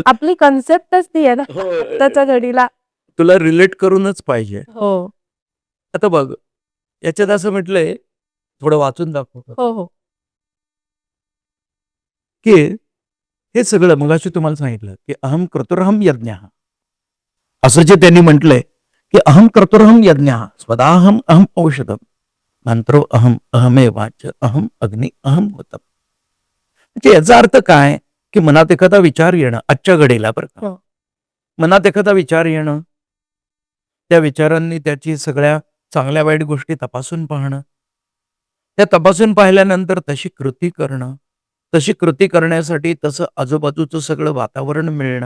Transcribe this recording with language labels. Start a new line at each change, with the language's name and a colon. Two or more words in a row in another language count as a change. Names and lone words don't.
Marathi: आपली कन्सेप्टच ती आहे ना, हो, आत्ताच्या घडीला. तुला रिलेट करूनच पाहिजे. हो. आता बघ, याच्यात असं म्हटलंय, थोडं वाचून दाखव, हो, हो. की हे सगळं मगाशी तुम्हाला सांगितलं, की
Sanskrit: अहं कर्तुरहं यज्ञः.
Marathi: असं जे त्यांनी म्हटलंय, की
Sanskrit: अहं कर्तुरहं यज्ञः, स्वदाहं अहं औषधं, मंत्रो अहं अहमेवाच अहं अग्नी अहं होतम.
Marathi: म्हणजे याचा अर्थ काय, की मनात एखादा विचार येणं आजच्या घडीला बरं का. हो. मनात एखादा विचार येणं, त्या विचारांनी त्याची सगळ्या चांगल्या वाईट गोष्टी तपासून पाहणं, त्या तपासून पाहिल्यानंतर तशी कृती करणं, तशी कृती करण्यासाठी तसं आजूबाजूचं सगळं वातावरण मिळणं.